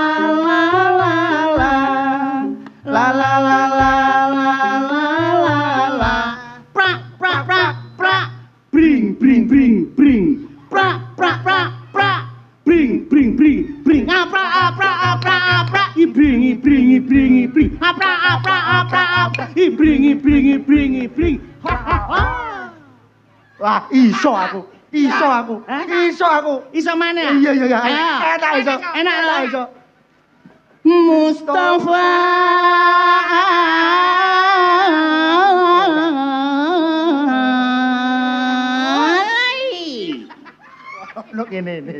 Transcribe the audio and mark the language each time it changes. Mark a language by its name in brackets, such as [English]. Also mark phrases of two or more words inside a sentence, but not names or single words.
[Javanese] la la la, la la la la la la la la, pra pra pra pra, bring bring bring bring, pra pra pra pra, bring bring bring bring, apra apra apra apra, bring apra apra apra apra, bring ha ha ha. Wah, iso aku. Iso mana? Iya. Enak iso. Enak iso. Mustafa Ono kene iki.